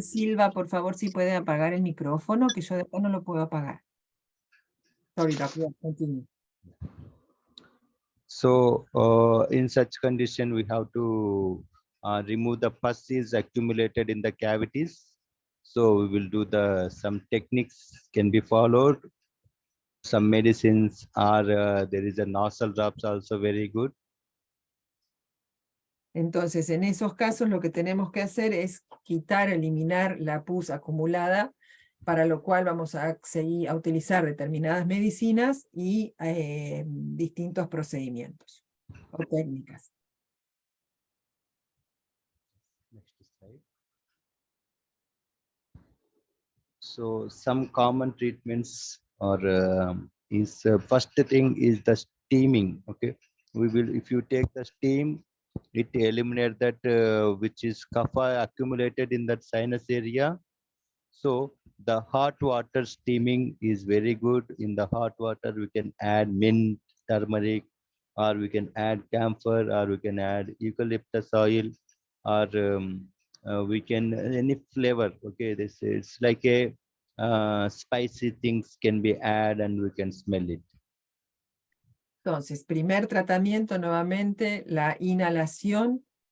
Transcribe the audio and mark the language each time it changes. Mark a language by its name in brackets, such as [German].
[Spanish] Silva, por favor, si puede apagar el micrófono, que yo después no lo puedo apagar. [English] Sorry, doc. Continue. So in such condition, we have to remove the pus is accumulated in the cavities. So we will do some techniques can be followed. Some medicines are there is a nasal drops also very good. [Spanish] Entonces, en esos casos lo que tenemos que hacer es eliminar la pus acumulada, para lo cual vamos a seguir a utilizar determinadas medicinas y distintos procedimientos o técnicas. [English] Next slide. So some common treatments are first thing is the steaming. Okay, if you take the steam, it eliminates that which is kapha accumulated in that sinus area. So the hot water steaming is very good. In the hot water, we can add mint, turmeric, or we can add camphor, or we can add eucalyptus oil, or we can any flavor. Okay, this it's like a spicy things can be added and we can smell it. [Spanish] Entonces, primer tratamiento nuevamente, la inhalación.